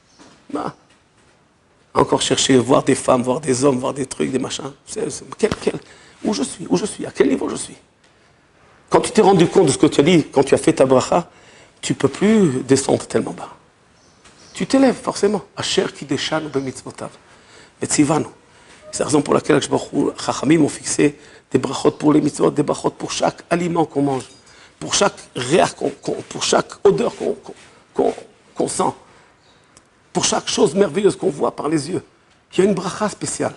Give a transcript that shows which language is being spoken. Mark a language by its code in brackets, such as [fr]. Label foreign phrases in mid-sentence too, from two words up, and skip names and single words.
[fr] Encore chercher, voir des femmes, voir des hommes, voir des trucs, des machins. Où je suis, à quel niveau je suis. Quand tu t'es rendu compte de ce que tu as dit, quand tu as fait ta bracha, tu ne peux plus descendre tellement bas. Tu t'élèves forcément. [he] אשר קדשנו במצוותיו. וצוונו. [fr] C'est la raison pour laquelle les Chachamim ont fixé des brachot pour les mitzvot, des brachot pour chaque aliment qu'on mange, pour chaque réach, pour chaque odeur qu'on sent, pour chaque chose merveilleuse qu'on voit par les yeux. Il y a une bracha spéciale.